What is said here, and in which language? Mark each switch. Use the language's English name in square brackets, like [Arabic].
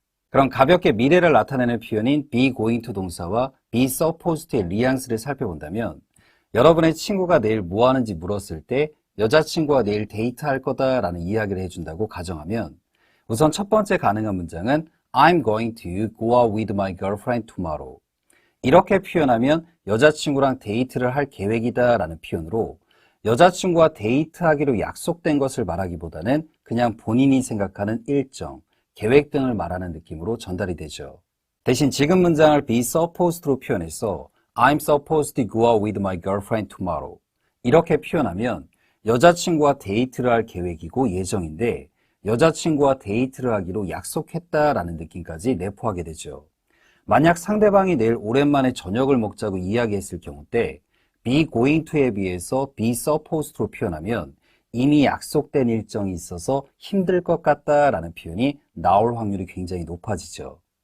[Korean] 그럼 가볍게 미래를 나타내는 표현인 be going to 동사와 be supposed의 뉘앙스를 살펴본다면 여러분의 친구가 내일 뭐 하는지 물었을 때 여자친구와 내일 데이트할 거다라는 이야기를 해준다고 가정하면 우선 첫 번째 가능한 문장은 [English] I'm going to go out with my girlfriend tomorrow. [Korean] 이렇게 표현하면 여자친구랑 데이트를 할 계획이다 라는 표현으로 여자친구와 데이트하기로 약속된 것을 말하기보다는 그냥 본인이 생각하는 일정, 계획 등을 말하는 느낌으로 전달이 되죠. 대신 지금 문장을 be supposed로 표현해서 [English] I'm supposed to go out with my girlfriend tomorrow. [Korean] 이렇게 표현하면 여자친구와 데이트를 할 계획이고 예정인데 여자친구와 데이트를 하기로 약속했다라는 느낌까지 내포하게 되죠. 만약 상대방이 내일 오랜만에 저녁을 먹자고 이야기했을 경우 때 be going to에 비해서 be supposed로 표현하면 이미 약속된 일정이 있어서 힘들 것 같다라는 표현이 나올 확률이 굉장히 높아지죠.